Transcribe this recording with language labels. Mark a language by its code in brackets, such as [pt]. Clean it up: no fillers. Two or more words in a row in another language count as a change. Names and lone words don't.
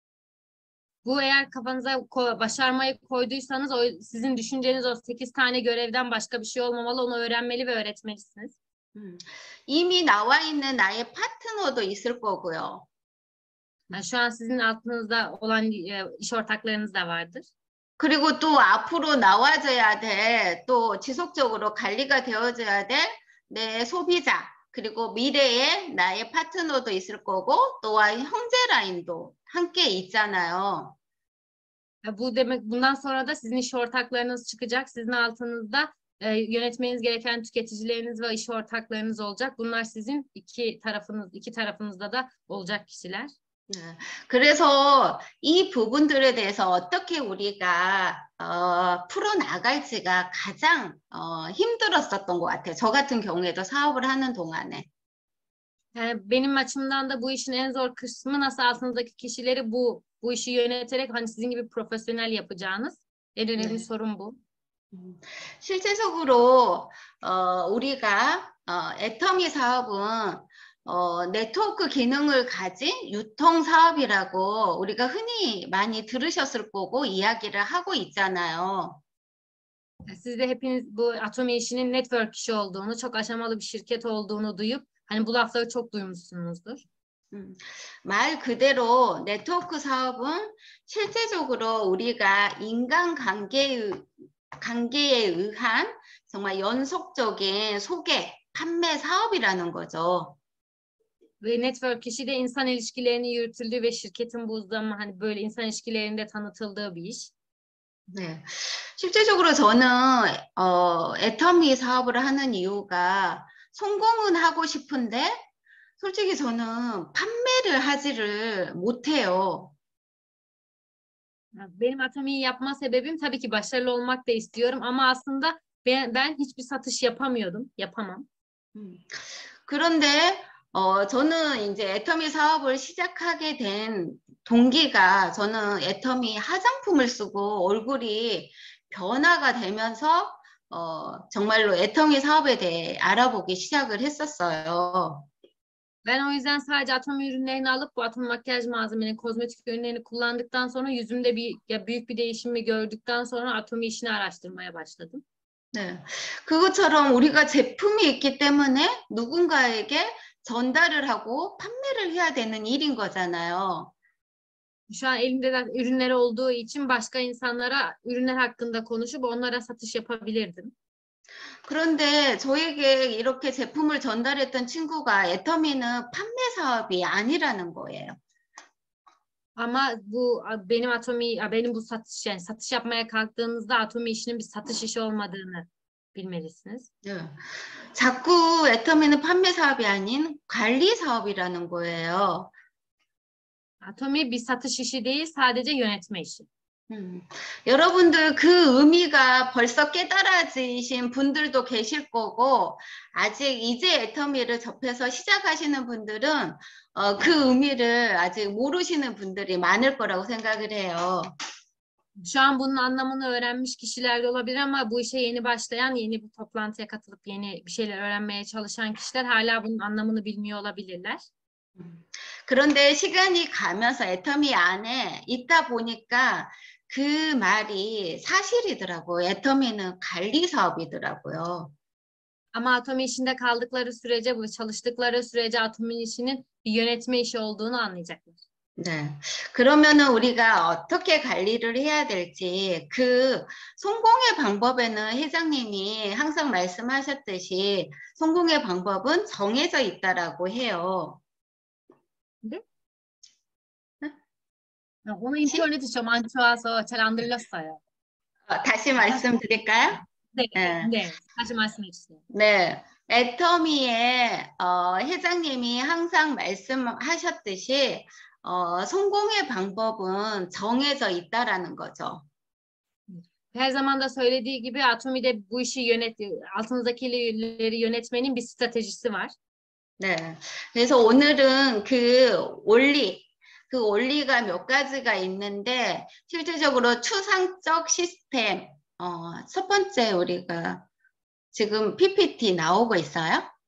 [tr] Bu eğer kafanıza başarmayı koyduysanız sizin düşünceniz o 8 tane görevden başka bir şey olmamalı. Onu öğrenmeli ve öğretmelisiniz. [ko] 이미 나와 있는 나의 파트너도 있을 거고요. [tr] Yani şu an sizin altınızda olan iş ortaklarınız da vardır. [ko] 그리고 또 앞으로 나와줘야 돼, 또 지속적으로 관리가 되어줘야 될 내 소비자, 그리고 미래에 나의 파트너도 있을 거고, 또한 형제 라인도 함께 있잖아요. [tr] Bu demek bundan sonra da sizin iş ortaklarınız çıkacak. Sizin altınızda yönetmeniz gereken tüketicileriniz ve iş ortaklarınız olacak. Bunlar sizin iki tarafınızda da olacak kişiler. [ko] 그래서 이 부분들에 대해서 어떻게 우리가 풀어나갈지가 가장 힘들었었던 것 같아요. 저 같은 경우에도 사업을 하는 동안에. [tr] Yani benim açımdan da bu işin en zor kısmı nasıl altınızdaki kişileri bu işi yöneterek hani sizin gibi profesyonel yapacağınız. En önemli sorun bu. [ko] 실제적으로 우리가 애터미 사업은 네트워크 기능을 가진 유통 사업이라고 우리가 흔히 많이 들으셨을 거고 이야기를 하고 있잖아요. [tr] Siz de hepiniz bu Atomi işinin network işi olduğunu, çok aşamalı bir şirket olduğunu duyup hani bu lafları çok duymuşsunuzdur. [ko] 말 그대로 네트워크 사업은 실제적으로 우리가 관계에 의한 정말 연속적인 소개, 판매 사업이라는 거죠. [tr] Ve network işi de insan ilişkilerini yürütüldüğü ve şirketin bu zaman hani böyle insan ilişkilerinde tanıtıldığı bir iş. [ko] 네, 실제적으로 저는 애터미 사업을 하는 이유가 성공은 하고 싶은데 솔직히 저는 판매를 하지를 못해요. [tr] Benim Atomi'yi yapma sebebim tabii ki başarılı olmak da istiyorum ama aslında ben hiçbir satış yapamıyordum, yapamam. [ko] 그런데 저는 이제 애터미 사업을 시작하게 된 동기가 저는 애터미 화장품을 쓰고 얼굴이 변화가 되면서 정말로 애터미 사업에 대해 알아보기 시작을 했었어요. [tr] Ben o yüzden sadece Atomi ürünlerini alıp bu Atomi makyaj malzemelerini, kozmetik ürünlerini kullandıktan sonra yüzümde büyük bir değişimi gördükten sonra Atomi işini araştırmaya başladım. [ko] 네, 그것처럼 우리가 제품이 있기 때문에 누군가에게 전달을 하고 판매를 해야 되는 일인 거잖아요. [tr] Şu an elimde de ürünleri olduğu için başka insanlara ürünler hakkında konuşup onlara satış yapabilirdim. [ko] 그런데 저에게 이렇게 제품을 전달했던 친구가 애터미는 판매 사업이 아니라는 거예요. [tr] Ama bu benim bu satış yani satış yapmaya kalktığınızda Atomi işinin bir satış işi olmadığını bilmelisiniz. [ko] 네. 자꾸 애터미는 판매 사업이 아닌 관리 사업이라는 거예요. [tr] Atomi bir satış işi değil, sadece yönetme işi. [ko] 여러분들 그 의미가 벌써 깨달아지신 분들도 계실 거고 아직 이제 애터미를 접해서 시작하시는 분들은 그 의미를 아직 모르시는 분들이 많을 거라고 생각을 해요. [tr] Şu an bunun anlamını öğrenmiş kişiler de olabilir ama bu işe yeni başlayan, yeni bir toplantıya katılıp yeni bir şeyler öğrenmeye çalışan kişiler hala bunun anlamını bilmiyor olabilirler. [ko] 그런데 시간이 가면서 애터미 안에 있다 보니까 그 말이 사실이더라고요. 애터미는 관리 사업이더라고요. [tr] Ama Atomi işinde kaldıkları sürece, bu çalıştıkları sürece Atomi işinin bir yönetme işi olduğunu anlayacaklar. [ko] 네. 그러면은 우리가 어떻게 관리를 해야 될지 그 성공의 방법에는 회장님이 항상 말씀하셨듯이 성공의 방법은 정해져 있다라고 해요. 네? 오늘 인터넷이 좀 안 좋아서 잘 안 들렸어요. 다시 말씀드릴까요? 네, 네, 다시 말씀해 주세요. 네, 애터미의 회장님이 항상 말씀하셨듯이 성공의 방법은 정해져 있다라는 거죠. [tr] Her zaman da söylediği gibi Atomi'de bu işi altınızdakileri yönetmenin bir stratejisi var. [ko] 네, 그래서 오늘은 그 원리가 몇 가지가 있는데 실질적으로 추상적 시스템 첫 번째 우리가 지금 PPT 나오고 있어요?